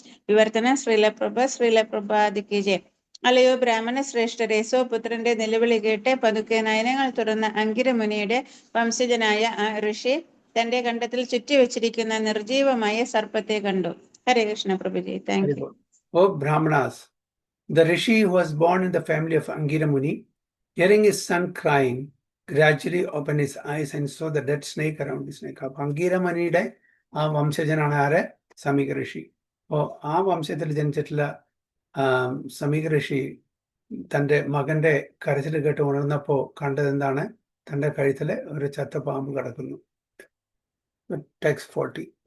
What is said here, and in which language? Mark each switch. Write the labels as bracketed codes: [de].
[ml] വിവർത്തനം ശ്രീലപ്രഭാതിക്ക് ജയ. അല്ലയോ ബ്രാഹ്മണ ശ്രേഷ്ഠരെ, സ്വപുത്രന്റെ നിലവിളി കേട്ട് പതുക്കെ നയനങ്ങൾ തുറന്ന അങ്കിരമുനിയുടെ വംശജനായ ആ ഋഷി തന്റെ കണ്ടത്തിൽ ചുറ്റിവെച്ചിരിക്കുന്ന നിർജീവമായ സർപ്പത്തെ കണ്ടു. ഹരേ Krishna പ്രഭുജി. [en] Thank you. Oh Brahmanas, the rishi who was born in the family of Angira Muni, hearing his son crying, gradually opened his eyes and saw the dead snake around his neck. [ml] അപ്പോൾ അംഗീര മുനിയുടെ ആ വംശജനാണ് ആര്? സമീക ഋഷി. അപ്പോൾ ആ വംശത്തിൽ ജനിച്ചിട്ടുള്ള സമീക ഋഷി തൻ്റെ മകന്റെ കരച്ചിൽ കേട്ട് ഉണർന്നപ്പോൾ കണ്ടത് എന്താണ്? തൻ്റെ കഴുത്തിൽ ഒരു ചത്ത പാമ്പ് കിടക്കുന്നു. ടെക്സ്റ്റ് 40.